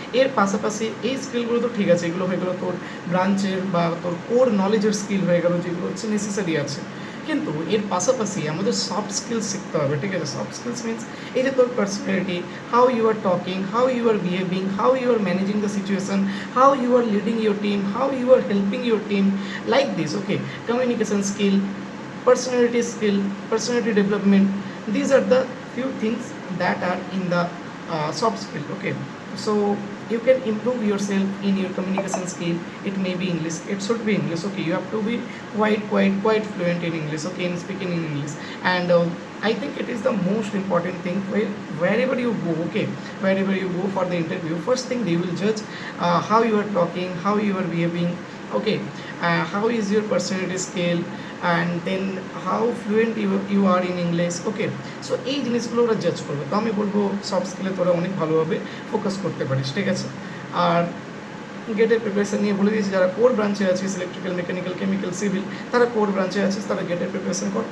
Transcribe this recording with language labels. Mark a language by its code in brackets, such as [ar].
[bn] এর পাশাপাশি এই স্কিলগুলো তো ঠিক আছে, এগুলো হয়ে গেলো তোর ব্রাঞ্চের বা তোর কোর নলেজের স্কিল হয়ে গেলো, যেগুলো হচ্ছে নেসেসারি আছে। কিন্তু এর পাশাপাশি আমাদের সফট স্কিলস শিখতে হবে, ঠিক আছে? [en] soft skills means [bn] এই যে তোর [en] Personality, how you are talking, how you are behaving, how you are managing the situation, how you are leading your team, how you are helping your team, like this, okay? Communication skill, personality skill, personality development. These are the few things that are in the soft skill. Okay, so you can improve yourself in your communication skill. It may be English. It should be English. Okay, you have to be quite fluent in English. Okay, in speaking in English, and I think it is the most important thing. Wherever you go, okay, wherever you go for the interview, first thing they will judge how you are talking, how you are behaving. Okay, how is your personality skill, and then how fluent you are in English. [bn] Okay, so এই জিনিসগুলো ওরা জাজ করবে। তো আমি বলবো soft স্কিলে তোরা অনেক ভালোভাবে ফোকাস করতে পারিস, ঠিক আছে? আর গেটের প্রিপারেশন নিয়ে বলে দিয়েছি, যারা কোর ব্রাঞ্চে আছিস, ইলেকট্রিক্যাল, মেকানিক্যাল, কেমিক্যাল, সিভিল, তারা কোর ব্রাঞ্চে আছিস, তারা গেটের প্রিপারেশন কর।